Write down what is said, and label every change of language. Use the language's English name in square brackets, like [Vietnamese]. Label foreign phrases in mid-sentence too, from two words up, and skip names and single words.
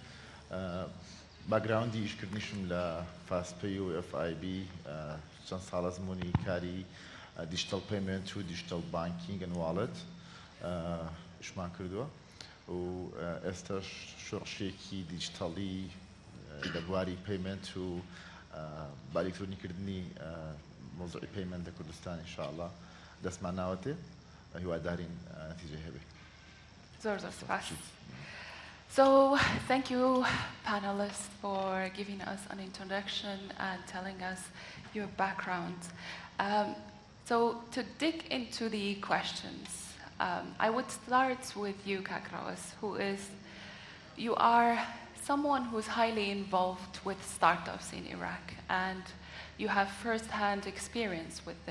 [Central Kurdish] باگراوندی ئیشکردنیشم لە فاسپەی و FIB چەند ساڵە زمانی کاری [English] digital payment [Central Kurdish] و [English] digital banking and wallet [Central Kurdish] شمان کردووە و ئێستاش شۆڕشێکی دیجیتاڵی لە بواری پیمنت و با ئەلکترۆنیکردنی مۆزوعی پیمنت لە کوردستان ئینشاءالله دەستمان ناوەتێ هیوادارین نەتیجەی هەبێ. زۆر سپاس. [English] So thank you, panelists, for giving us an introduction and telling us your background. So to dig into the questions, I would start with you, Kak ڕەوەز, you are someone who's highly involved with startups in Iraq, and you have first-hand experience with them.